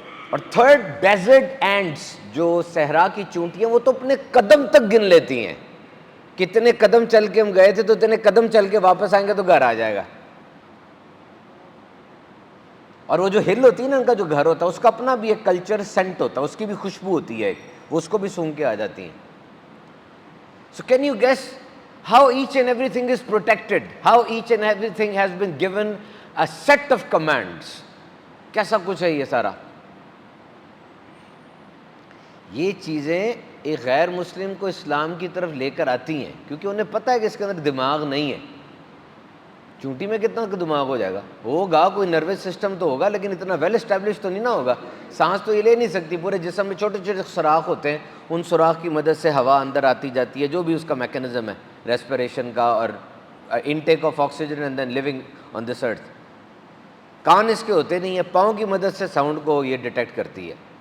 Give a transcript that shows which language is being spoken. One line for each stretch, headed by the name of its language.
Urdu: اور third desert اینٹس، جو صحرا کی چونٹیاں، وہ تو اپنے قدم تک گن لیتی ہیں، کتنے قدم چل کے ہم گئے تھے تو اتنے قدم چل کے واپس آئیں گے تو گھر آ جائے گا۔ اور وہ جو ہل ہوتی ہے نا ان کا جو گھر ہوتا ہے، اس کا اپنا بھی ایک کلچر سینٹ ہوتا ہے، اس کی بھی خوشبو ہوتی ہے، وہ اس کو بھی سونگھ کے آ جاتی ہیں۔
English: So can you guess how each and everything is protected? How each and everything has been given a set of commands?
Urdu: کیسا کچھ ہے یہ سارا؟ یہ چیزیں ایک غیر مسلم کو اسلام کی طرف لے کر آتی ہیں، کیونکہ انہیں پتہ ہے کہ اس کے اندر دماغ نہیں ہے۔ چونٹی میں کتنا دماغ ہو جائے گا؟ ہوگا، کوئی نروس سسٹم تو ہوگا، لیکن اتنا ویل اسٹیبلش تو نہیں نہ ہوگا۔ سانس تو یہ لے نہیں سکتی، پورے جسم میں چھوٹے چھوٹے سوراخ ہوتے ہیں، ان سوراخ کی مدد سے ہوا اندر آتی جاتی ہے، جو بھی اس کا میکینزم ہے ریسپریشن کا اور
English: Intake of oxygen and then living on this earth.
Urdu: کان اس کے ہوتے نہیں ہیں، پاؤں کی مدد سے ساؤنڈ کو یہ ڈیٹیکٹ کرتی ہے۔